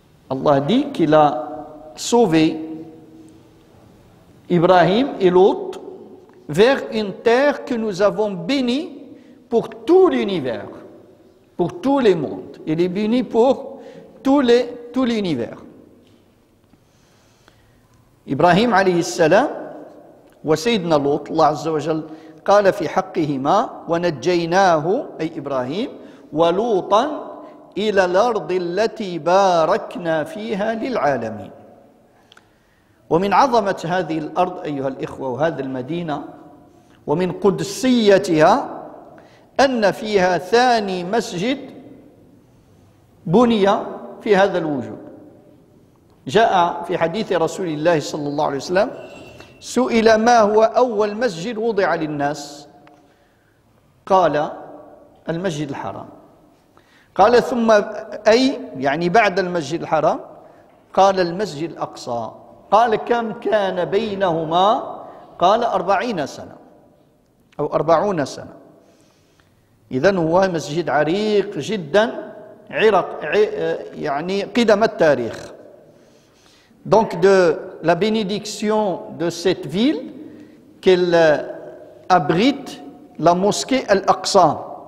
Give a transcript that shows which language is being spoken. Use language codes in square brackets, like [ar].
[fr] Allah dit qu'il a sauvé Ibrahim et Lot vers une terre que nous avons bénie pour tout l'univers, pour tous les mondes. Il est béni pour tout l'univers. [ar] إبراهيم عليه السلام وسيدنا لوط الله عز وجل قال في حقهما ونجيناه أي إبراهيم ولوطا إلى الأرض التي باركنا فيها للعالمين. ومن عظمة هذه الأرض أيها الإخوة وهذه المدينة ومن قدسيتها أن فيها ثاني مسجد بني في هذا الوجود. جاء في حديث رسول الله صلى الله عليه وسلم سئل ما هو أول مسجد وضع للناس؟ قال المسجد الحرام. قال ثم أي يعني بعد المسجد الحرام؟ قال المسجد الأقصى. قال كم كان بينهما؟ قال 40 سنة أو 40 سنة. إذن هو مسجد عريق جدا يعني قدم التاريخ. [fr] Donc de la bénédiction de cette ville qu'elle abrite la mosquée Al-Aqsa.